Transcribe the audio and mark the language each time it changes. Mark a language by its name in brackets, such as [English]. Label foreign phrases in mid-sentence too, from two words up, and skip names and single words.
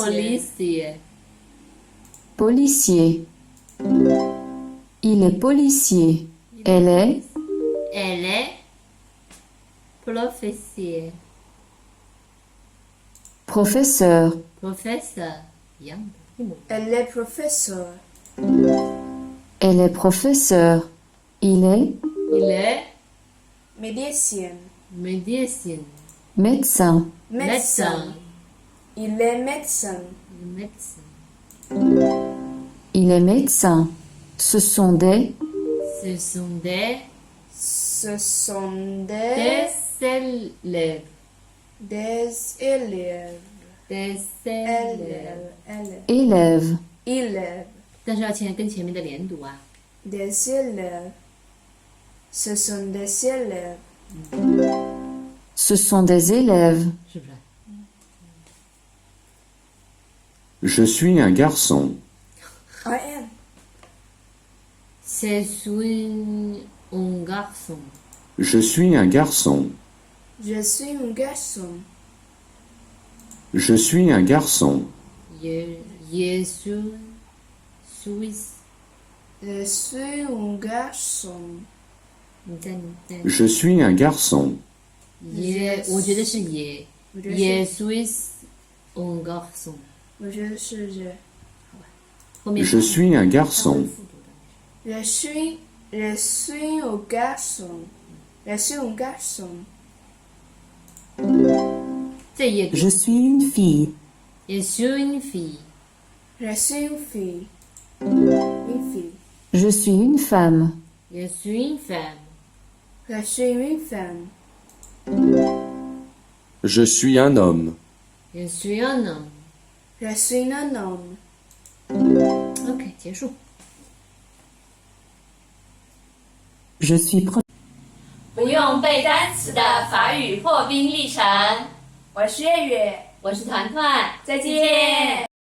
[French] policier. policier. Il est policier. Elle est Elle est professeur. professeur. Professeur. [Chinese] 一样的，一模一样。 [French] Elle est professeur. Elle est professeur. Il est Il est Médecin. médecin. médecin. Médecin. Il est médecin. Médecin. Il est médecin. Ce sont des Ce sont des Ce sont des élèves. élèves. Des élèves. élèves. Élèves. [Chinese] 但是要跟前面的连读啊。 [French] Des élèves. Ce sont des élèves. Ce sont des élèves. [Chinese] 是不是？ [French] Je suis un garçon. [English] I am. [French] C'est un garçon. Je suis un garçon. Je suis un garçon. Je suis un garçon. Je suis Suisse. Je suis un garçon. [Chinese] 你在。 [French] Je suis un garçon. [Chinese] 也，我觉得是也。我觉得是 [French] Je suis un garçon. [Chinese] 我觉得是这。后面 [French] Je suis un garçon. Je suis un garçon. Je suis un garçon. [Chinese] 这也 [French] Je suis une fille. Je suis une fille. Je suis une fille. Une fille. Je suis une femme. Je suis une femme. Je suis une femme. Je suis un homme. Je suis un homme. Je suis un homme. [Chinese] OK， 结束。 [French] Je suis [Chinese] 不用背单词的法语破冰历程。我是月月，我是团团，再见。